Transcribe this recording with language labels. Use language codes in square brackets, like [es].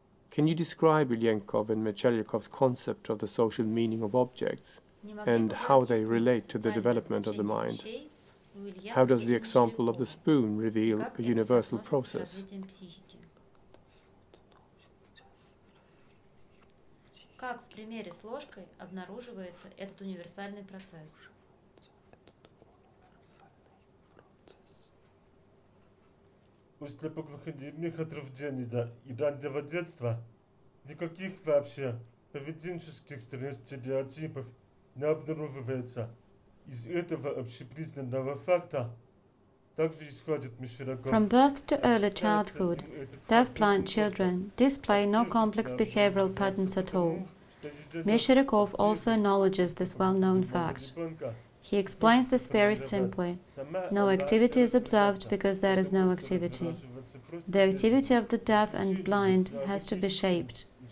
[en] Can you describe Ilyenkov and Mechernyakov's concept of the social meaning of objects and how they relate to the development of the mind? How does the example of the spoon reveal a universal process? [ru] Как в примере с ложкой обнаруживается этот универсальный процесс? После поглухонемых от рождения и раннего детства никаких вообще поведенческих стереотипов не обнаруживается. Из этого общепризнанного факта также исходит Мещеряков. [en] From birth to early childhood, deaf-blind children display no complex behavioral patterns at all. Meshcheryakov also acknowledges this well-known fact. He explains this very simply. No activity is observed because there is no activity. The activity of the deaf and blind has to be shaped.